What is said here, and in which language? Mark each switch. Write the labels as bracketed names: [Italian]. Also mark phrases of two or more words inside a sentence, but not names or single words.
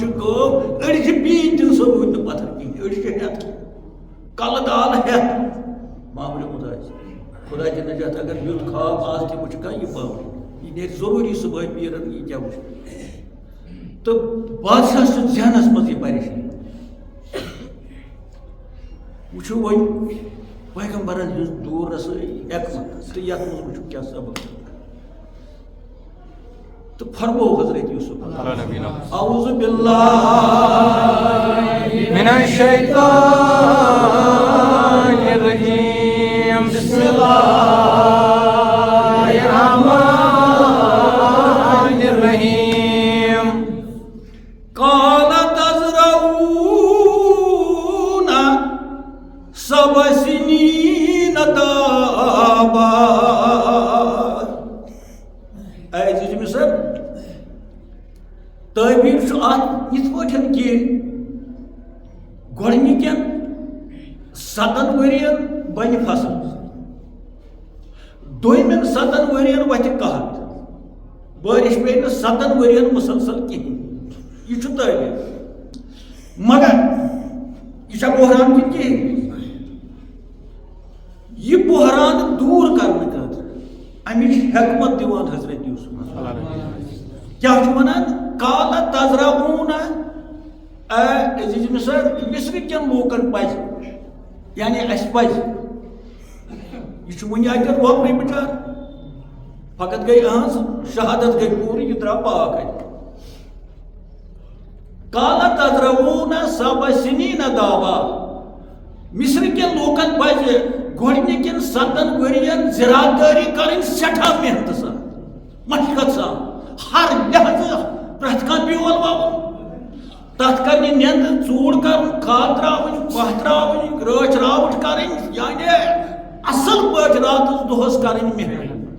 [Kashmiri] گٲو أڑۍ چھِ پیٖنۍ تہِ سۄ روٗدۍ نہٕ پتھر کِہیٖنۍ أڑۍ چھِ ہٮ۪تھ کلہٕ دال ہٮ۪تھ بامبریومُت آسہِ خدا دِ نجات اگر یُتھ خواب آز تہِ وٕچھِ کانٛہہ یہِ بامبر یہِ نیرِ ضروٗری صُبحٲے پیٖرن یہِ کیٛاہ وٕچھِ تہٕ بادشاہس چھُ ذہنس منٛز یہِ پریشٲنی وٕچھو وۄنۍ پیغمبرن ہٕنٛز دوٗر رسٲیی حکمت تہٕ یتھ منٛز وٕچھو کیٛاہ سبق تو فرمو حضرت یوسف [Arabic] اعوذ باللہ من الشیطان الرجیم بسم اللہ الرحمن الرحیم قال تزرعون سبع سنین دابا [Kashmiri] اے عزیز مصر تعبیر چھُ اتھ یِتھ پٲٹھۍ کہِ گۄڈنِکٮ۪ن 7 ؤرین بنہِ فصل دوٚیمٮ۪ن 7 ؤرین وتھِ قحط بٲرِش پیٚیہِ نہٕ 7 ؤرین مُسلسل کِہیٖنۍ یہِ چھُ تعبیر مگر یہِ چھا بحران کِنہٕ کِہیٖنۍ یہِ بحران دوٗر کرنہٕ خٲطرٕ امِچ حکمت دِوان حضرت یوسف کیٛاہ چھُ ونان [Arabic] قال تزرعون [Kashmiri] عزیز مصر مصر کٮ۪ن لوٗکن پزِ یعنی اسہِ پزِ یہِ چھُ وُنہِ اتٮ۪ن وۄپرٕے بِچار فقط گٔے أہنٛز شہادت گٔے پوٗرٕ یہِ درٛاو پاک اتہِ [Arabic] قال تزرعون سبع سنین دابا [Kashmiri] مصر کٮ۪ن لوٗکن پزِ گۄڈنِکٮ۪ن 7 ؤرین زِراعت دٲری کرٕنۍ سٮ۪ٹھاہ محنتہٕ سان مشقت سان ہر لحاظہٕ پرٛٮ۪تھ کانٛہہ بیول وَوُن تَتھ کَرنہِ نیٚنٛدٕ ژوٗر کَرُن کھاد ترٛاوٕنۍ پاہ ترٛاوٕنۍ رٲچھ راوٕٹھ کَرٕنۍ یعنی اَصٕل پٲٹھۍ راتَس دۄہَس کَرٕنۍ محنت